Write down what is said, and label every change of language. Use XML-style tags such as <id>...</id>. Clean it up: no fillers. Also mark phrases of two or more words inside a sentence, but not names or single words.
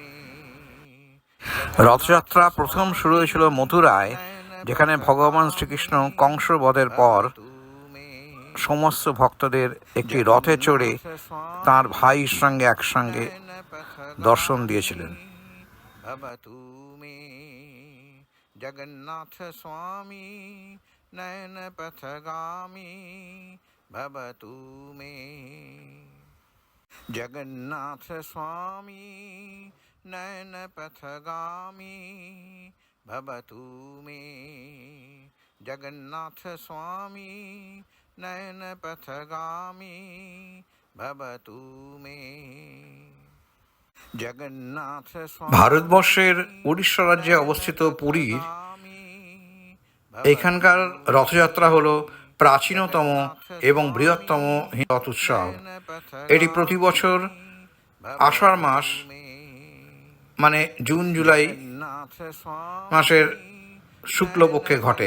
<bn>রথযাত্রা প্রথম শুরু হয়েছিল মথুরায়, যেখানে ভগবান শ্রীকৃষ্ণ কংস বধের পর সমস্ত ভক্তদের একটি রথে চড়ে তাঁর ভাইয়ের সঙ্গে একসঙ্গে দর্শন দিয়েছিলেন।</bn> <sa>জগন্নাথ স্বামী নয়ন পথগামী ভবতু মে। जगन्नाथ स्वामी नयन पथगामी भवतु मे जगन्नाथ स्वामी नयन पथगामी भवतु मे जगन्नाथ</sa> <bn>ভারতবর্ষের উড়িষ্যা রাজ্যে অবস্থিত পুরীর এখানকার রথযাত্রা হলো প্রাচীনতম এবং বৃহত্তম হিন্দু রথ উৎসব। এটি প্রতি বছর আষাঢ় মাস মানে জুন জুলাই মাসের শুক্লপক্ষে ঘটে।</bn>